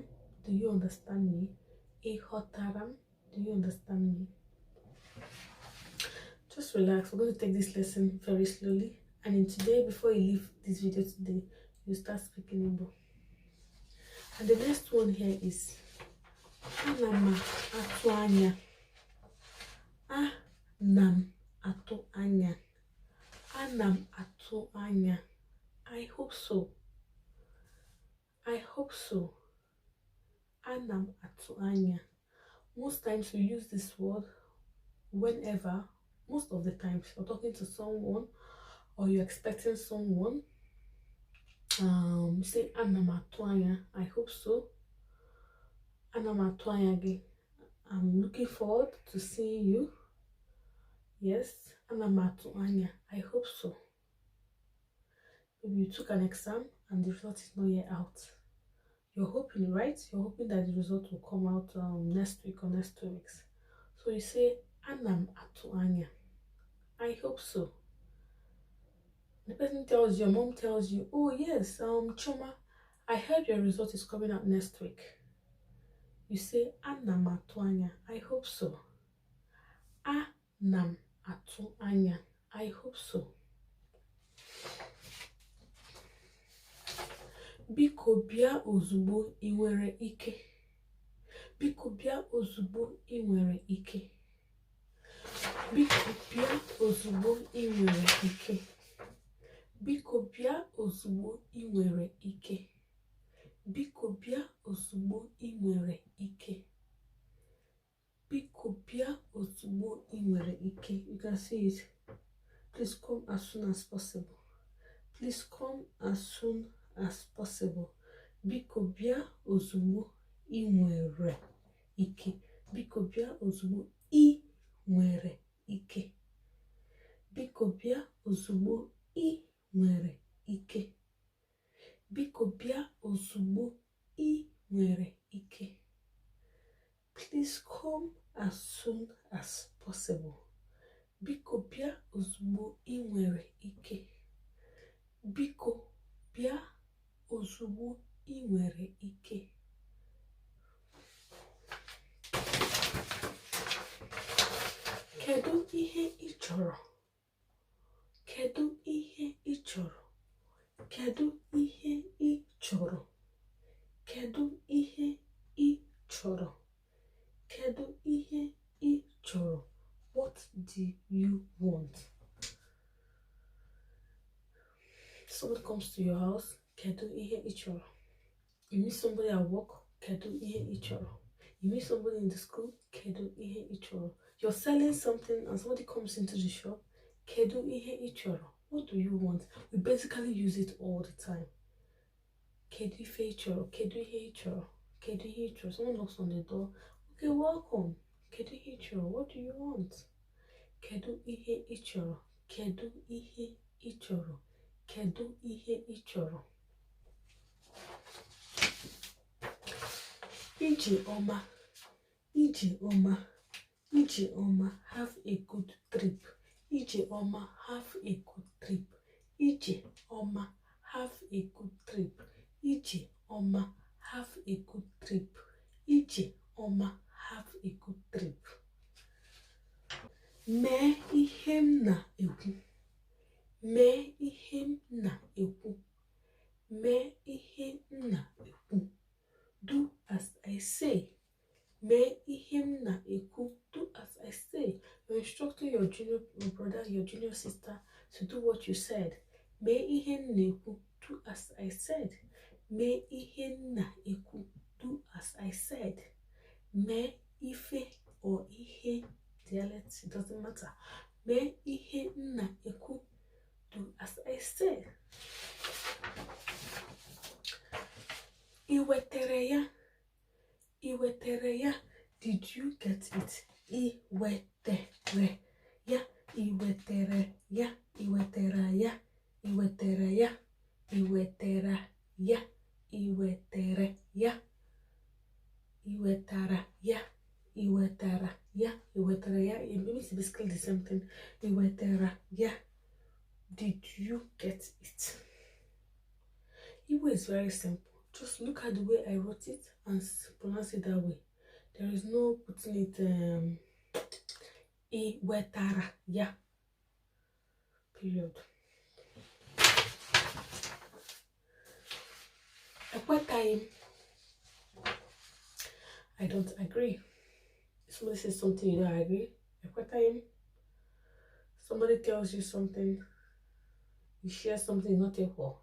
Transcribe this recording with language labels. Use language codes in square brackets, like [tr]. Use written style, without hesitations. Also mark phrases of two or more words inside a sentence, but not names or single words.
[en] Do you understand me? Ihotaram. Do you understand me? Just relax. We're going to take this lesson very slowly. And in today, before you leave this video today, you start speaking Igbo. And the next one here is [ig] Anama atu anya. Anam atu anya. Anam atu anya. [en] I hope so. I hope so. [ig] Anam atu anya. [en] Most times we use this word whenever, most of the times, you're talking to someone or you're expecting someone. Say [ig] Anam atu anya. [en] I hope so. [ig] Anam atu anya [en] again. I'm looking forward to seeing you. Yes, [ig] Anam atu anya. [en] I hope so. Maybe you took an exam and the result is not yet out. You're hoping, right? You're hoping that the result will come out next week or next 2 weeks. So you say [ig] Anam atu anya. [en] I hope so. The person tells you, your mom tells you, oh yes, Choma, I heard your result is coming out next week. You say [ig] Anam atu anya. [en] I hope so. [ig] Anam atu anya. [en] I hope so. [ig] Biko bia ozugbo I nwere ike. Biko bia ozugbo I nwere ike. Biko bia ozugbo I nwere ike. Biko bia ozugbo I nwere ike. Biko bia ozugbo I nwere ike. Biko bia ozugbo I nwere ike. [en] You can see it. Please come as soon as possible. Please come as soon as possible. [ig] Biko bịa ozugbo ị nwere ike. Biko bịa ozugbo ị nwere ike. Biko bịa ozugbo ị nwere ike. Biko bịa ozugbo ị nwere ike. [en] Please come as soon as possible. [ig] Biko bịa ozugbo ị nwere ike. Biko bịa ozugbo ị nwere ike. Kedu ihe ị chọrọ? Kedu ihe ị chọrọ? Kedu ihe ị chọrọ? Kedu ihe ị chọrọ? Kedu ihe ị chọrọ? [en] What do you want? Someone comes to your house, [ig] kedu ihe ị chọrọ? [en] You meet somebody at work, [ig] kedu ihe ị chọrọ? [en] You meet somebody in the school, [ig] kedu ihe ị chọrọ? [en] You're selling something and somebody comes into the shop, [ig] kedu ihe ị chọrọ? [en] What do you want? We basically use it all the time. [ig] Kedu ife ị chọrọ? Kedu ihe ị chọrọ? Kedu ihe ị chọrọ? [en] Someone knocks on the door. Okay, welcome. [ig] Kedu ihe ị chọrọ? [en] What do you want? [ig] Kedu ihe ị chọrọ? Kedu ihe ị chọrọ? Kedu ihe ị chọrọ? Ije ọma. Ije ọma. Ije ọma. [en] Have a good trip. [ig] Ije ọma. [en] Have a good trip. [ig] Ije ọma. [en] Have a good trip. [ig] Ije ọma. [en] Have a good trip. [ig] Ije ọma. [en] Have a good trip. [ig] Mee ihe m na-ekwu. Mee ihe m na-ekwu. Mee ihe m na-ekwu. [en] Do as I say. [ig] Mee ihe m na-ekwu. [en] Do as I say. You're instructing your junior brother, your junior sister to do what you said. [ig] Mee ihe m na-ekwu. [en] Do as I said. [ig] Mee ihe m na-ekwu. [en] Do as I said. [ig] Mee ife [en] or ihe dialect, it doesn't matter. [ig] Mee ihe m na-ekwu. [en] Do as I said. [ig] I wetere ya. I wetere ya. [en] Did you get it? [ig] I wetere ya. I wetere ya. I wetera ya. I wetere ya. I wetera ya. I wetere ya. I wetara ya. I wetara ya. I wetara ya. [en] It means basically the same thing. [ig] I wetara ya. [en] Did you get it? Igbo is very simple. Just look at the way I wrote it and pronounce it that way. There is no putting it [ig] I wetara ya. Period. Ekwetaghị. [en] I don't agree. Somebody says something you don't agree. [ig] Ekwetaghị. [en] Somebody tells you something, you share something not equal.